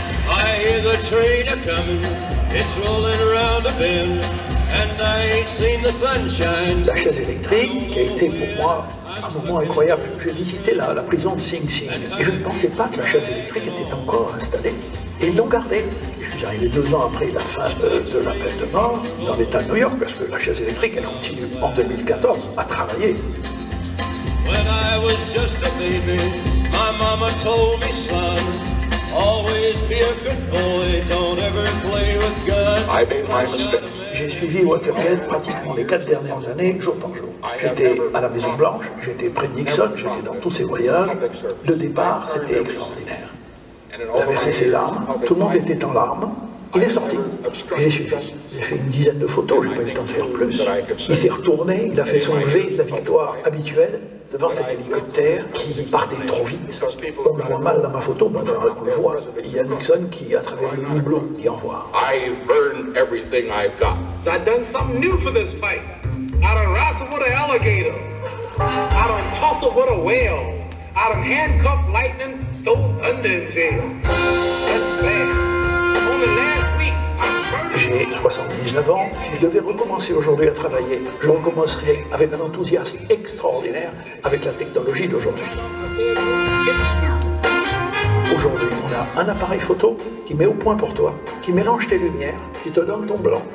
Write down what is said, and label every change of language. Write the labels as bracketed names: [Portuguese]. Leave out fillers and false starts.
[English] I hear the train a-comin', it's rolling around a bend, and I ain't seen the sunshine. [French] La chaise électrique qui a été pour moi un moment incroyable. J'ai visité la prison de Sing Sing et je ne pensais pas que la chaise électrique était encore installée. Et ils l'ont gardée. Je suis arrivé 2 ans après la fin de la peine de mort dans l'État de New York, parce que la chaise électrique, elle continue en 2014 à travailler. [English] When I was just a baby, my mama told me, son, always be a good boy, don't ever play with guns. I made my mistake. [French] J'ai suivi Watergate pratiquement les 4 dernières années, jour par jour. J'étais à la Maison Blanche, j'étais près de Nixon, j'étais dans tous ses voyages. Le départ, c'était extraordinaire. Il a versé ses larmes, tout le monde était en larmes, il est sorti. J'ai suivi. J'ai fait une dizaine de photos, je n'ai pas eu le temps de faire plus. Il s'est retourné, il a fait son V de la victoire habituelle devant cet hélicoptère qui partait trop vite. On le voit mal dans ma photo, mais enfin, on le voit. Il y a Nixon qui, à travers le hublot, qui envoie. [English] I've burned everything I've got. I've done something new for this fight. I done wrestled with an alligator. I done tussled with a whale. I done handcuffed lightning, throw thunder in jail. That's bad. Only last week, [French] j'ai 79 ans, je devais recommencer aujourd'hui à travailler. Je recommencerai avec un enthousiasme extraordinaire avec la technologie d'aujourd'hui. Aujourd'hui, on a un appareil photo qui met au point pour toi, qui mélange tes lumières, qui te donne ton blanc.